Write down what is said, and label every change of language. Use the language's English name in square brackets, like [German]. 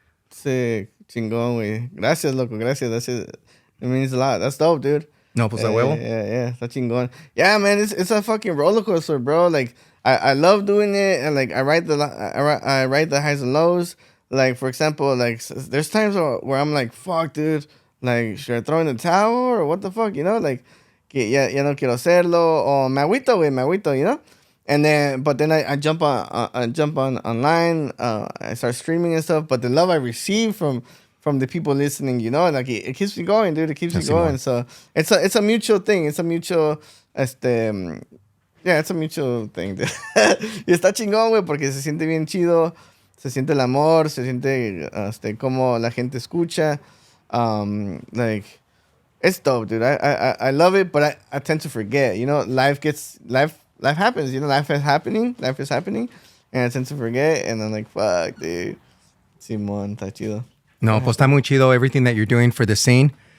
[English] Sick. [Spanish] Chingón, güey. Gracias, loco. Gracias. [English] It means a lot. That's dope, dude. [Spanish] No, pues a huevo. [English] Yeah. [Spanish] Está chingón. [English] Yeah, man. It's a fucking roller coaster, bro. Like, I love doing it, and like I ride the highs and lows. Like, for example, like there's times where I'm like, fuck, dude. Like, should I throw in the towel or what the fuck? You know, like, [Spanish] ya no quiero hacerlo. [English] Or [Spanish] me agüito, [English] you know. And then, but then I jump on online. I start streaming and stuff. But the love I receive from the people listening, you know, like it keeps me going, dude. It keeps me going. So it's a mutual thing. It's a mutual, yeah, it's a mutual thing, dude. [Spanish] Y está chingón, güey, porque se siente bien chido. Se siente el amor. Se siente, como la gente escucha. [English] Like, it's dope, dude. I love it, but I tend to forget. You know, life happens. You know, life is happening, and I tend to forget. And I'm like, fuck, dude. [Spanish] Simón, está chido. No, pues está muy chido [English] everything that you're doing for the scene.